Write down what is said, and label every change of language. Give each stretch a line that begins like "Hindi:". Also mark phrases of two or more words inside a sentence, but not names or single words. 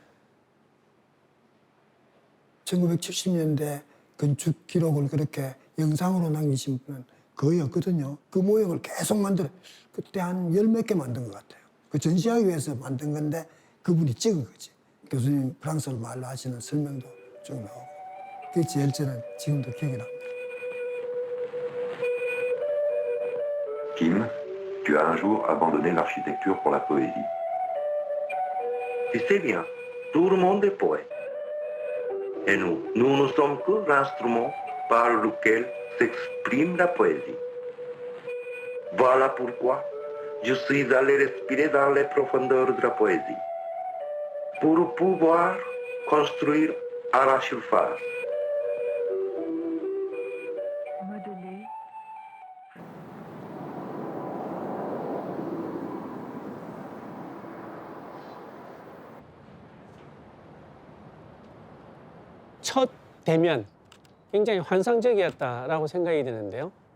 Korean: 1970년대 건축 기록을 그렇게 영상으로 남기신 분은 거의 없거든요. 그 모형을 계속 만들어. 그때 한 10몇 개 만든 것 같아요. 그 전시하기 위해서 만든 건데 그분이 찍은 거지. 교수님 프랑스 말로 하시는 설명도 쭉 나오고. 그게 제일 저는 지금도 기억이 납니다.
French: Kim, tu as un jour abandonné l'architecture pour la poésie. Tu sais bien, tout le monde est poète. Et nous ne sommes que l'instrument par lequel s'exprime la poésie. Voilà pourquoi je suis allé respirer dans les profondeurs de la poésie, pour pouvoir construire à la surface. modelé,
Korean: 첫 대면 굉장히 환상적이었다라고 생각이 드는데요.